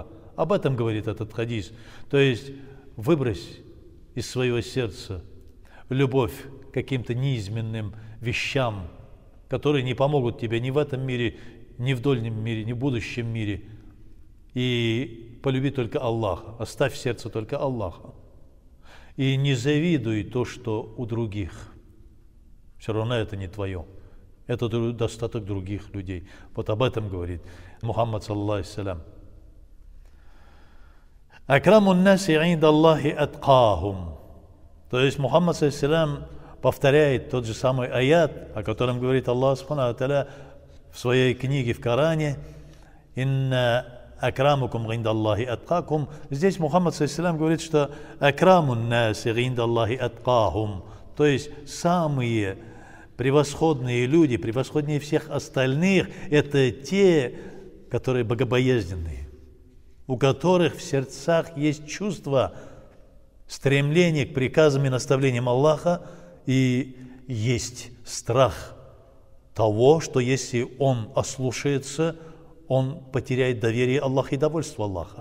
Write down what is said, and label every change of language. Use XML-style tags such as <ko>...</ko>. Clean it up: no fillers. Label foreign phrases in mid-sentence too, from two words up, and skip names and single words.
<ru>Об этом говорит этот хадис. То есть выбрось из своего сердца любовь к каким-то низменным вещам, которые не помогут тебе ни в этом мире, ни в дольнем мире, ни в будущем мире. И полюби только Аллаха. Оставь в сердце только Аллаха. И не завидуй то, что у других. Все равно это не твое. Это достаток других людей. Вот об этом говорит Мухаммад</ru> <ar>صلى الله عليه. أكرم الناس عند الله أتقاهم.</ar> <ru>То есть Мухаммад</ru> <ar>صلى الله عليه</ar> <ru>повторяет тот же самый аят, о котором говорит Аллах</ru> <ar>سبحانه وتعالى</ar> <ru>в своей книге в Коране:</ru> <ar>«إن أكرمكم عند الله أتقاكم».</ar> <ru>Здесь Мухаммад ﷺ говорит, что</ru> <ar>أكرم الناس عند الله أتقاهم,</ar> <ru>то есть самые превосходные люди, превосходнее всех остальных, это те, которые богобоязненные, у которых в сердцах есть чувство, стремление к приказам и наставлениям Аллаха, и есть страх того, что если он ослушается, он потеряет доверие Аллаха и довольство Аллаха.</ru>